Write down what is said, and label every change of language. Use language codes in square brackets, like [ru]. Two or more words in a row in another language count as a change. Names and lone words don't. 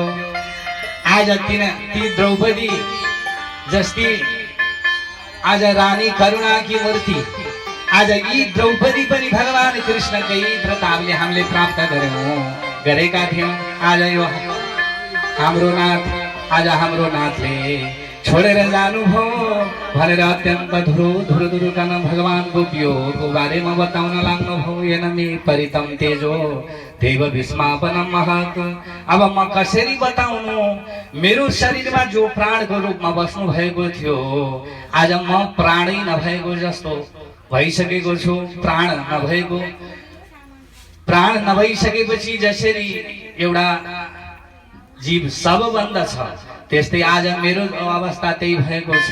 [ne] आज ती द्रौपदी जस्ती आज रानी करुणाकी मूर्ति, आज यी द्रौपदी पनि भगवान कृष्णकै प्रतापले हामीले प्राप्त गरेका थियौँ। आज यो हाम्रो नाथ, आज हाम्रो नाथले छोडेर जानुभयो भनेर अत्यन्त धुरु धुरु धुरु गर्न भगवानको वियोगको बारेमा बताउन लाग्नुभयो। [sa] येन मे परितं तेजो देव विस्मापनं महत्। [ne] अब म कसरी बताउनु? मेरो शरीरमा जो प्राणको रूपमा बस्नु भएको थियो, आज म प्राणै नभएको जस्तो भइसकेको छु। प्राण नभइसकेपछि जसरी एउटा जीव सब बन्द छ, त्यस्तै आज मेरो अवस्था त्यही भएको छ।